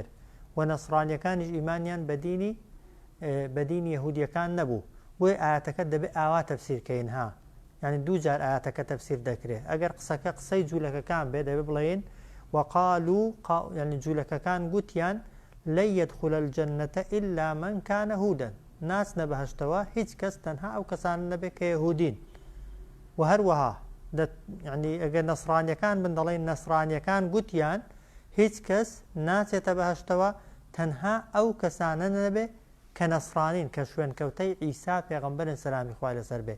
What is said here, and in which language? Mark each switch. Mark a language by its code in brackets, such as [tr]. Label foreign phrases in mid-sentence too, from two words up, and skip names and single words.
[ckb] و نەسرانیەکانیش ئیمانیان بە دینی یەهودیەکان نەبوو. بۆی ئاەتەکە دەبێت ئاوا تەفسیرکەین ها، یعنی دوو جار ئاەتەکە تەفسیر دەکرێت. ئەگەر قسەکە قسەی جوولەکەکان بێ دەبێت بڵێن وقالوا یعنی جوولەکەکان گوتیان [ar] لن يدخل الجنة إلا من كان هودا [ckb] ناچنە بەهەشتەوە هیچ کەس تەنها ئەو کەسانە نەبێت کە یەهودین. و هەروەها یعنی ئەگەر نەسرانیەکان بن دەڵێن نەسرانیەکان گوتیان هیچ کەس ناچێتە بەهەشتەوە تەنها ئەو کەسانە نەبێت کە نەسرانین کە شوێنکەوتەی عیسا پێغەمبەرن سەلامی خوای لەسەر بێ.